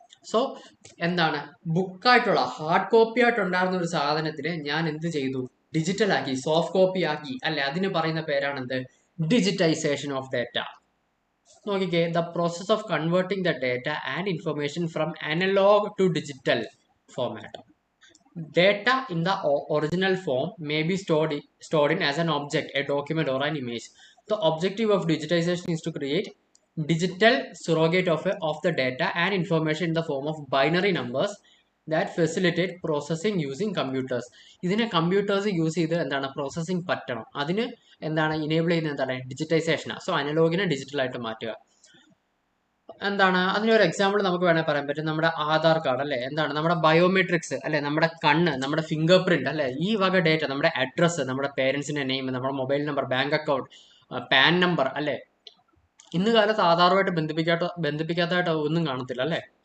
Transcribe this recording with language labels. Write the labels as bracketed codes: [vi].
[ml] So എന്താണ് ബുക്കായിട്ടുള്ള hard copy ആയിട്ടുണ്ടായിരുന്ന ഒരു സാധനത്തിന് ഞാൻ എന്ത് ചെയ്തു? ഡിജിറ്റൽ ആക്കി, സോഫ്റ്റ് കോപ്പി ആക്കി അല്ലെ? അതിന് പറയുന്ന പേരാണ് എന്ത്? Digitisation of data. നോക്കിക്കേ, [en] The process of converting the data and information from analog to digital format. Data in the original form may be stored in as an object, a document, or an image. The objective of digitization is to create digital surrogate of the data and information in the form of binary numbers that facilitate processing using computers. [ml] ഇതിനെ computers use ചെയ്ത് എന്താണ് processing പറ്റണം. അതിന് എന്താണ് enable ചെയ്യുന്നത് എന്താണ് ഡിജിറ്റൈസേഷനാണ്. So അനലോഗിനെ ഡിജിറ്റലായിട്ട് മാറ്റുക. എന്താണ് അതിനൊരു എക്സാമ്പിൾ നമുക്ക് വേണേൽ പറയാൻ പറ്റും. നമ്മുടെ ആധാർ കാർഡ് അല്ലെ, എന്താണ് നമ്മുടെ ബയോമെട്രിക്സ് അല്ലെ, നമ്മുടെ കണ്ണ്, നമ്മുടെ ഫിംഗർ പ്രിന്റ് അല്ലെ, ഈ വക ഡേറ്റ, നമ്മുടെ അഡ്രസ്സ്, നമ്മുടെ പേരൻസിന്റെ നെയിം, നമ്മുടെ mobile number, bank account, pan number അല്ലെ, ഇന്ന് കാലത്ത് ആധാറുമായിട്ട് ബന്ധിപ്പിക്കാത്തതായിട്ട് ഒന്നും കാണത്തില്ല അല്ലെ.